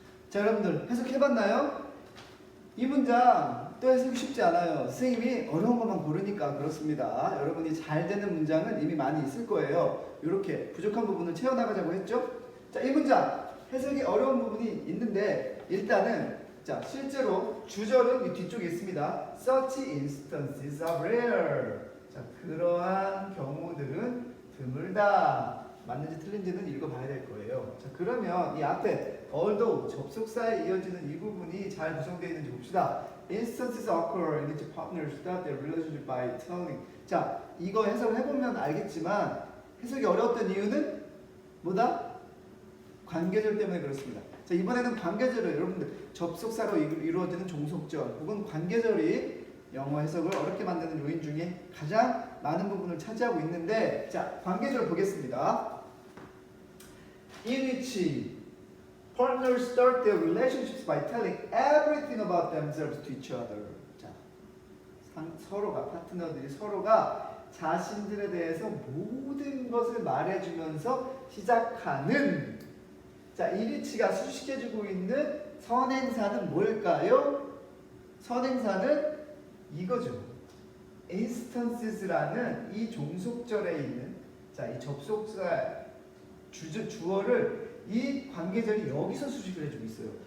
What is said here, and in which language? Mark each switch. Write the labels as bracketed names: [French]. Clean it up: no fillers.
[Korean] 자, 여러분들 해석해봤나요? 이 문장 또 해석이 쉽지 않아요. 선생님이 어려운 것만 고르니까 그렇습니다. 여러분이 잘 되는 문장은 이미 많이 있을 거예요. 이렇게 부족한 부분을 채워나가자고 했죠? 자, 이 문장 해석이 어려운 부분이 있는데 일단은 자, 실제로 주절은 이 뒤쪽에 있습니다. [English] Such instances are rare. [Korean] 자, 그러한 경우들은 드물다. 맞는지 틀린지는 읽어봐야 될 거예요. 자, 그러면 이 앞에 although 접속사에 이어지는 이 부분이 잘 구성되어 있는지 봅시다. [English] Instances occur in which partners start their relationship by telling. [Korean] 자, 이거 해석을 해보면 알겠지만 해석이 어려웠던 이유는 뭐다? 관계절 때문에 그렇습니다. 자, 이번에는 관계절을 여러분들 접속사로 이루어지는 종속절 혹은 관계절이 영어 해석을 어렵게 만드는 요인 중에 가장 많은 부분을 차지하고 있는데, 자, 관계절 보겠습니다. [English] In which partners start their relationships by telling everything about themselves to each other. [Korean] 자, 서로가 파트너들이 서로가 자신들에 대해서 모든 것을 말해주면서 시작하는. 자, 이리치가 수식해주고 있는 선행사는 뭘까요? 선행사는 이거죠. instances라는 이 종속절에 있는, 자, 이 접속사 주어를 이 관계절이 여기서 수식을 해주고 있어요.